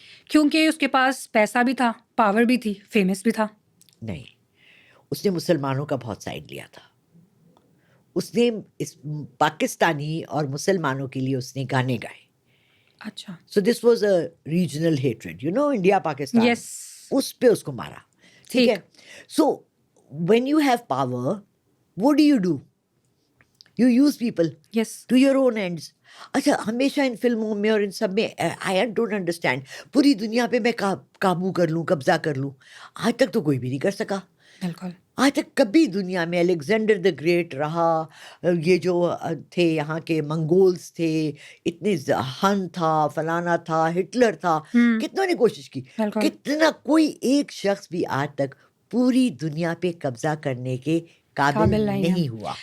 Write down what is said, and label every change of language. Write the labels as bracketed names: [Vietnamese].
[Urdu] کیونکہ اس کے پاس پیسہ بھی تھا، پاور بھی تھی، فیمس بھی تھا. نہیں، اس نے مسلمانوں کا بہت سائڈ لیا تھا. اس نے پاکستانی اور مسلمانوں کے لیے اس نے گانے گائے. اچھا. [English] So this was a regional hatred, you know, India Pakistan. Yes. [Urdu] اس پہ اس کو مارا. ٹھیک ہے. [English] So when you have power, what do? You use people to your own ends. [Urdu] اچھا، ہمیشہ ان فلموں میں اور ان سب میں [English] I don't understand، [Urdu] پوری دنیا پہ میں قابو کر لوں، قبضہ کر لوں. آج تک تو کوئی بھی نہیں کر سکا. بالکل. آج تک کبھی دنیا میں الیگزینڈر دا گریٹ رہا، یہ جو تھے یہاں کے منگولز تھے، اتنے ہن تھا، فلانا تھا، ہٹلر تھا، کتنوں نے کوشش کی، کتنا کوئی ایک شخص بھی آج تک پوری دنیا پہ قبضہ کرنے کے قابل نہیں ہوا.